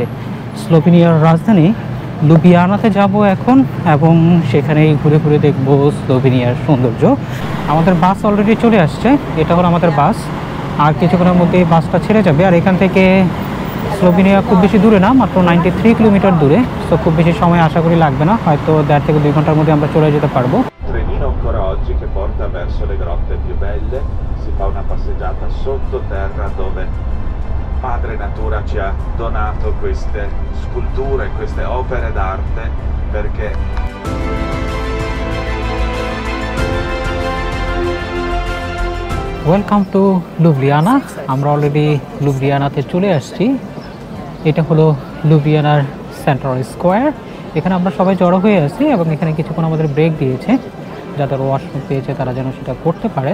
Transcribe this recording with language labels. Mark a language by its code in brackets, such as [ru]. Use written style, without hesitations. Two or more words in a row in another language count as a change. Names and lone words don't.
[bn] স্লোভেনিয়ার রাজধানী লুবিয়ানাতে যাব এখন, এবং সেখানেই ঘুরে ঘুরে দেখবো স্লোভেনিয়ার সৌন্দর্য। আমাদের বাস অলরেডি চলে আসছে, এটা হলো আমাদের বাস। আর কিছুক্ষণের মধ্যেই বাসটা ছেড়ে যাবে। আর এখান থেকে স্লোভেনিয়া খুব বেশি দূরে না, মাত্র 93 কিলোমিটার দূরে। সো খুব বেশি সময় আশা করি লাগবে না, হয়তো 1.5 থেকে 2 ঘন্টার মধ্যে আমরা চলে যেতে পারবো। [it] Trenino ancora oggi che porta verso le grotte più belle, si fa una passeggiata sottoterra dove Madre Natura ci ha donato queste sculture, queste opere d'arte perché [en] welcome to [bn] লুবিয়ানা। আমরা অলরেডি লুবিয়ানাতে চলে আসছি। এটা হলো লুবিয়ানার [en] central square. [bn] এখানে আমরা সবাই জড়ো হয়ে আছি, এবং এখানে কিছুক্ষণ আমাদের ব্রেক দিয়েছে, যাদের ওয়াশরুম পেয়েছে তারা যেন সেটা করতে পারে।